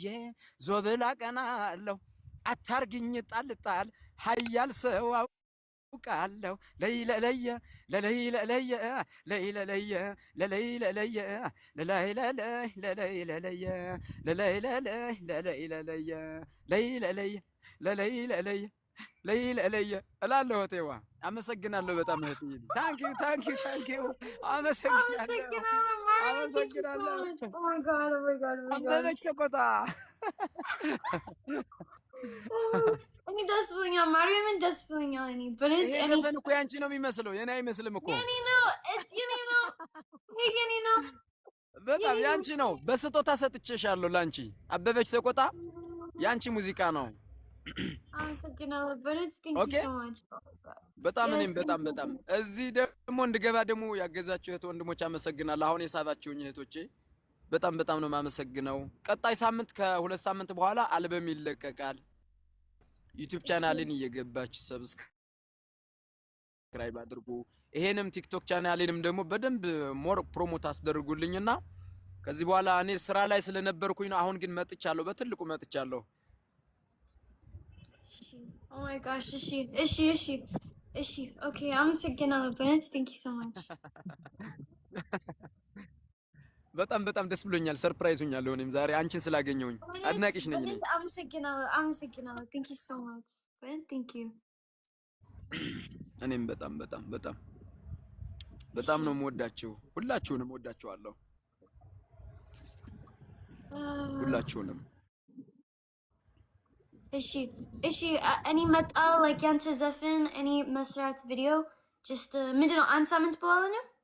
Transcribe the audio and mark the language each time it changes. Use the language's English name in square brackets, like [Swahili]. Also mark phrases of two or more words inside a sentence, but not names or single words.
[Amharic] ዞብል አቀናለሁ አታርግኝ ጣልጣል ሀያል ሰው አውቃለሁ ለይለለየ ለለይለለየ ለይለለየ ለለይለለየ ለለይለለይ ለለይለለየ ለለይለለይ ለለይለለየ ለይለለየ ለለይለለየ ለይለለየ እላለሁ እህቴዋ። አመሰግናለሁ በጣም እህቴ። ታንኪዩ አመሰግናለሁ [English] Mariam, thank you so much. Oh my god, oh my god, oh my god. [Amharic] አበበች ሰቆጣ እኔ ደስ ብሎኛል ማርያምን ደስ ብሎኛል እኔ [English] but it's [Amharic] ይሄ [English] any [Amharic] ዘፈን እኮ ያንቺ ነው የሚመስለው የኔ አይመስልም እኮ የኔ ነው it's የኔ ነው ይሄ የኔ ነው በጣም የኔ ያንቺ ነው በስጦታ ሰጥቼሻለሁ ላንቺ አበበች ሰቆጣ ያንቺ ሙዚቃ ነው [English] አመሰግናለሁ but it's thank you ኦኬ so much. Oh my god. [Amharic] በጣም [English] Yes, [Amharic] እኔም [English] thank [Amharic] በጣም [English] you. [Amharic] እዚህ ደግሞ እንድገባ ደግሞ ያገዛችሁ እህት ወንድሞች አመሰግናለሁ አሁን የሳባችሁኝ እህቶቼ በጣም ነው የማመሰግነው ቀጣይ ሳምንት ከሁለት ሳምንት በኋላ አልበም ይለቀቃል ዩቲዩብ ቻናሌን እየገባችሁ ሰብስክራይብ አድርጉ ይሄንም ቲክቶክ ቻናሌንም ደግሞ በደንብ [English] more promote [Amharic] አስደርጉልኝና ከዚህ በኋላ እኔ ስራ ላይ ስለነበርኩኝ ነው አሁን ግን መጥቻለሁ በትልቁ መጥቻለሁ [English] Oh my gosh, እሺ okay አመሰግናለሁ but thank you so much. [Amharic] በጣም ደስ ብሎኛል ሰርፕራይዝ ሆኛለሁ እኔም ዛሬ አንቺን ስላገኘሁኝ አድናቂሽ ነኝ እኔ [English] አመሰግናለሁ thank you so much but thank you. [Amharic] እኔም በጣም ነው የምወዳችሁ ሁላችሁንም ወዳችኋለሁ ሁላችሁንም እሺ እኔ መጣ like ያንተ ዘፈን እኔ መስራት ቪዲዮ just ምንድነው አንድ ሳምንት በኋላ ነው